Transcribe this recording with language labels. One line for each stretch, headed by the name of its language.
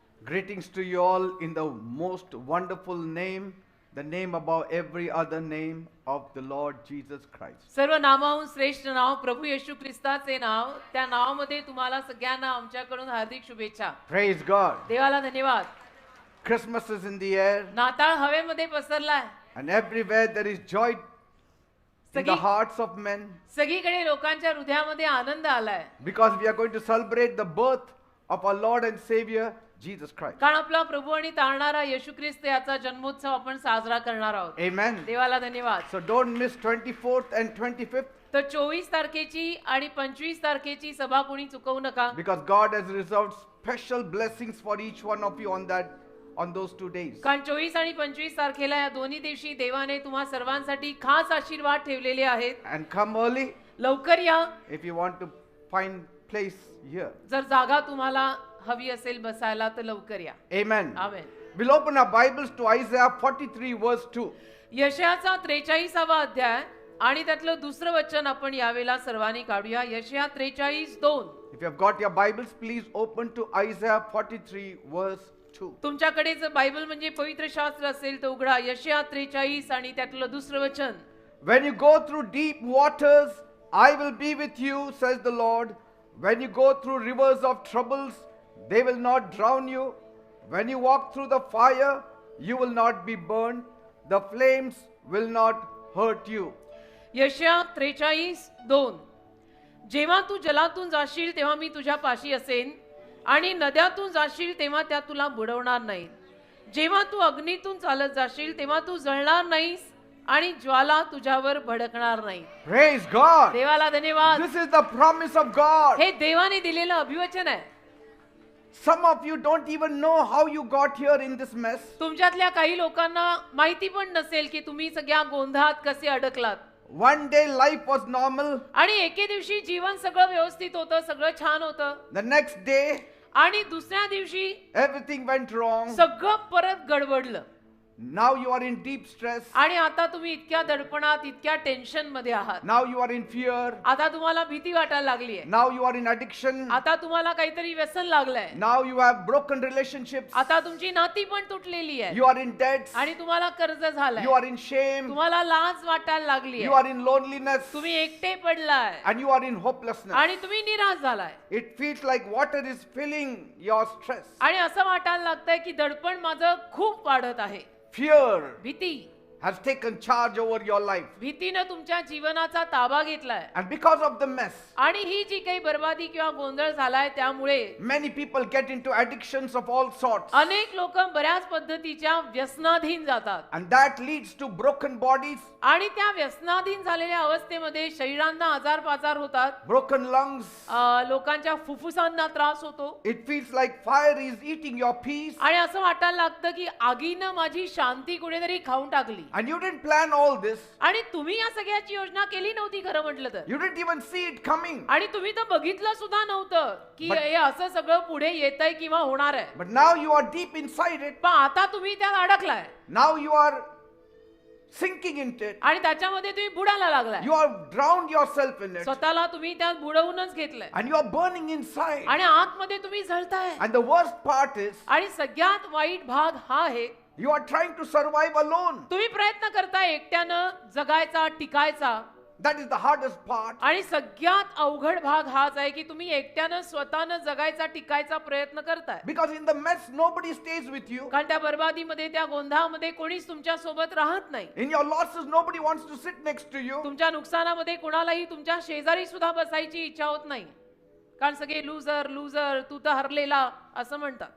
English: Greetings to you all in the most wonderful name, the name above every other name of the Lord Jesus Christ.
Marathi: सर्व नामाहून श्रेष्ठ नाव प्रभू येशू ख्रिस्ताचे नाव, त्या नावामध्ये तुम्हाला सगळ्यांना आमच्याकडून हार्दिक शुभेच्छा.
English: Praise God.
Marathi: देवाला धन्यवाद.
English: Christmas is in the air,
Marathi: नाताळ हवेमध्ये पसरलाय,
English: and everywhere there is joy in the hearts of men,
Marathi: सगळीकडे लोकांच्या हृदयामध्ये आनंद आलाय,
English: because we are going to celebrate the birth of our Lord and Savior Jesus Christ.
Marathi: कारण आपला प्रभू आणि तारणारा येशू ख्रिस्त याचा जन्मोत्सव आपण साजरा करणार आहोत.
English: Amen.
Marathi: देवाला धन्यवाद.
English: So don't miss 24th and 25th,
Marathi: तर 24 तारखेची आणि 25 तारखेची सभा कोणी चुकवू नका,
English: because God has reserved special blessings for each one of you on those 2 days.
Marathi: कारण 24 आणि 25 तारखेला या दोन्ही दिवशी देवाने तुम्हा सर्वांसाठी खास आशीर्वाद ठेवलेले आहेत.
English: And come early
Marathi: लवकर या
English: if you want to find place here.
Marathi: जर जागा तुम्हाला हवी असेल बसायला तर लवकर या.
English: Amen.
Marathi: Amen.
English: We'll open our Bibles to Isaiah 43 verse 2.
Marathi: यशायाचा 43वा अध्याय आणि त्यातलं दुसरं वचन आपण यावेळेला सर्वांनी काढूया. यशाया 43:2.
English: If you have got your Bibles, please open to Isaiah 43 verse 2.
Marathi: तुमच्याकडे जर बायबल म्हणजे पवित्र शास्त्र असेल तर उघडा यशाया 43 आणि त्यातलं दुसरं वचन.
English: When you go through deep waters, I will be with you, says the Lord. When you go through rivers of troubles, they will not drown you. When you walk through the fire, you will not be burned. The flames will not hurt you.
Marathi: यशाया 43:2. जेव्हा तू जलातून जाशील तेव्हा मी तुझ्या पाशी असेन, आणि नद्यातून जाशील तेव्हा त्या तुला बुडवणार नाहीत. जेव्हा तू अग्नीतून चालत जाशील तेव्हा तू जळणार नाहीस, आणि ज्वाला तुझ्यावर भडकणार नाही.
English: Praise God.
Marathi: देवाला धन्यवाद.
English: This is the promise of God.
Marathi: हे देवाने दिलेलं अभिवचन आहे.
English: Some of you don't even know how you got here in this mess.
Marathi: तुमच्यातल्या काही लोकांना माहिती पण नसेल की तुम्ही सगळ्या गोंधळात कसे अडकलात.
English: One day life was normal.
Marathi: आणि एके दिवशी जीवन सगळं व्यवस्थित होतं, सगळं छान होतं,
English: The next day
Marathi: आणि दुसऱ्या दिवशी
English: everything went wrong.
Marathi: सगळं परत गडबडलं.
English: Now you are in deep stress.
Marathi: आणि आता तुम्ही इतक्या दडपणात, इतक्या टेन्शन मध्ये आहात.
English: Now you are in fear.
Marathi: आता तुम्हाला भीती वाटायला लागली आहे.
English: Now you are in addiction.
Marathi: आता तुम्हाला काहीतरी व्यसन लागलंय.
English: Now you have broken relationships.
Marathi: आता तुमची नाती पण तुटलेली आहे.
English: You are in debts.
Marathi: आणि तुम्हाला कर्ज झालंय.
English: You are in shame.
Marathi: तुम्हाला लाज वाटायला लागली
English: You
Marathi: आहे.
English: are in loneliness.
Marathi: तुम्ही एकटे पडलाय
English: And you are in hopelessness.
Marathi: आणि तुम्ही निराश झालाय.
English: It feels like water is filling your stress.
Marathi: आणि असं वाटायला लागतंय की दडपण माझं खूप वाढत आहे.
English: Fear
Marathi: भीती
English: has taken charge over your life.
Marathi: भीतीनं तुमच्या जीवनाचा ताबा घेतलाय.
English: And because of the mess,
Marathi: आणि ही जी काही बर्बादी किंवा गोंधळ झालाय त्यामुळे
English: many people get into addictions of all sorts.
Marathi: अनेक लोक बऱ्याच पद्धतीच्या व्यसनाधीन जातात.
English: And that leads to broken bodies,
Marathi: आणि त्या व्यसनाधीन झालेल्या अवस्थेमध्ये शरीरांना आजार होतात.
English: broken lungs.
Marathi: लोकांच्या फुफ्फुसांना त्रास होतो.
English: It feels like fire is eating your peace.
Marathi: आणि असं वाटायला लागतं की आगीनं माझी शांती कुठेतरी खाऊन टाकली.
English: And you didn't plan all this.
Marathi: आणि तुम्ही या सगळ्याची योजना केली नव्हती खरं म्हटलं तर.
English: You didn't even see it coming.
Marathi: आणि तुम्ही तर बघितलं सुद्धा नव्हतं की हे असं सगळं पुढे येतंय किंवा होणार आहे.
English: But now you are deep inside it.
Marathi: पण आता तुम्ही त्यात अडकलाय.
English: Now you are sinking into it.
Marathi: आणि त्याच्यामध्ये तुम्ही बुडायला लागलाय.
English: You have drowned yourself in it.
Marathi: स्वतःला तुम्ही त्यात बुडवूनच घेतलंय.
English: And you are burning inside.
Marathi: आणि आतमध्ये तुम्ही जळताय.
English: And the worst part is,
Marathi: आणि सगळ्यात वाईट भाग हा आहे
English: You are trying to survive alone.
Marathi: तुम्ही प्रयत्न करताय एकट्यानं जगायचा, टिकायचा.
English: That is the hardest part.
Marathi: आणि सगळ्यात अवघड भाग हाच आहे की तुम्ही एकट्यानं स्वतःनं जगायचा, टिकायचा प्रयत्न करताय.
English: Because in the mess, nobody stays with you.
Marathi: कारण त्या बर्बादीमध्ये, त्या गोंधळामध्ये कोणीच तुमच्या सोबत राहत नाही.
English: In your losses, nobody wants to sit next to you.
Marathi: तुमच्या नुकसानामध्ये कोणालाही तुमच्या शेजारी सुद्धा बसायची इच्छा होत नाही. कारण सगळे लूजर लूजर, तू तर हरलेला असं म्हणतात.